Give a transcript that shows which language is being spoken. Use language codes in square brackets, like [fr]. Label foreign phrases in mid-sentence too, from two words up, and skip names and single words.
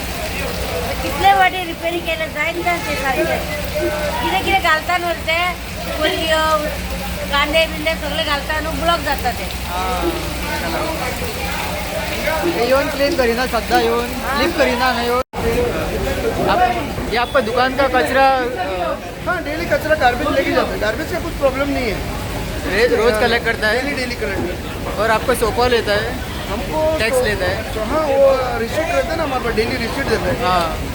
[kok] कितले वाटे रिपेरी केले जायत ना ते सारके कितें कितें घालता न्हू ते कोलयो कांदे बिंदे सगळे घालता न्हू ब्लॉक जाता ते हे येवन क्लीन करिना सद्दां येवन क्लीन करिना हांगा येवन [hi] ये आपका दुकान का कचरा हाँ डेली कचरा गार्बेज लेके जाते हैं गार्बेज का कुछ प्रॉब्लम नहीं है रोज कलेक्ट करता है [en] daily collect [hi] और आपको सोपा लेता है हमको टैक्स लेता है तो हाँ वो रिसीट रहता है ना हमारे पास [en] daily receipt [hi] देता है हाँ